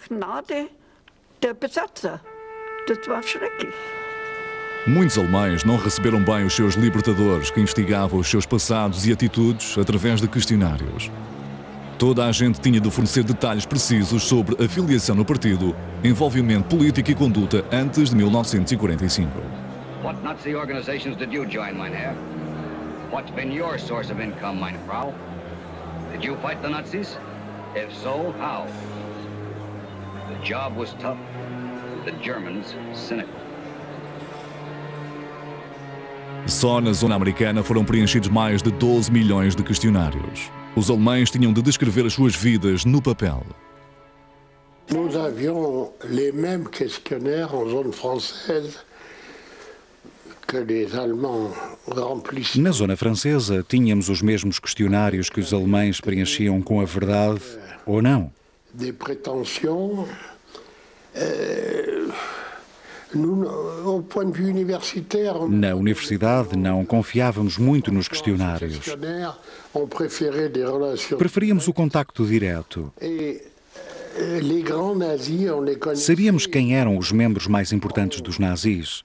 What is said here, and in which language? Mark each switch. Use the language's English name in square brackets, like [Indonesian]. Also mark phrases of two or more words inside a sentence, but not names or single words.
[Portuguese] Muitos alemães não receberam bem os seus libertadores que investigavam os seus passados e atitudes através de questionários. Toda a gente tinha de fornecer detalhes precisos sobre a filiação no partido, envolvimento político e conduta antes de 1945. [English] What Nazi organizations did you join, [German] mein Herr? [English] What's been your source of income, [German] meine Frau? [English] Did you fight the Nazis? If so, how? The job was tough, the Germans cynical. [Portuguese] Só na zona americana foram preenchidos mais de 12 milhões de questionários. Os alemães tinham de descrever as suas vidas no papel. [French] Nous avions les mêmes questionnaires en zone française que les Allemands remplissaient. [Portuguese] Na zona francesa, tínhamos os mesmos questionários que os alemães preenchiam com a verdade ou não. [French] Des prétentions. [Portuguese] Na universidade, não confiávamos muito nos questionários. Preferíamos o contacto direto. Sabíamos quem eram os membros mais importantes dos nazis.